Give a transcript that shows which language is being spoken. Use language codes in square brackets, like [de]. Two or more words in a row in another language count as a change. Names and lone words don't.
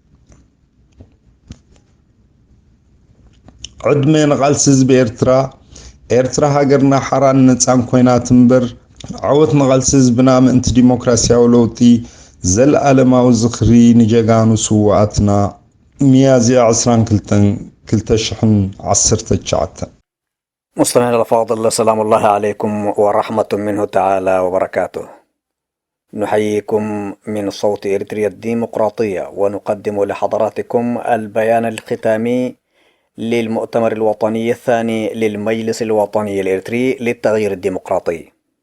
[ti] ዕድመ ንቓልሲ ህዝቢ ኤርትራ ሃገርና ሓራን ነፃን ኮይና ትንበር ዓወት ንቓልሲ ህዝብና ምእንቲ ዲሞክራሲያዊ ለውጢ ዘለኣለማዊ ዝኽሪ ንጀጋኑ ስዋኣትና ሚያዝያ 22 2019 [ar] مستمعينا الأفاضل، سلام الله عليكم ورحمة منه تعالى وبركاته. نحييكم من صوت إريتريا الديمقراطية، ونقدم لحضراتكم البيان الختامي للمؤتمر الوطني الثاني للمجلس الوطني الإريتري للتغيير الديمقراطي.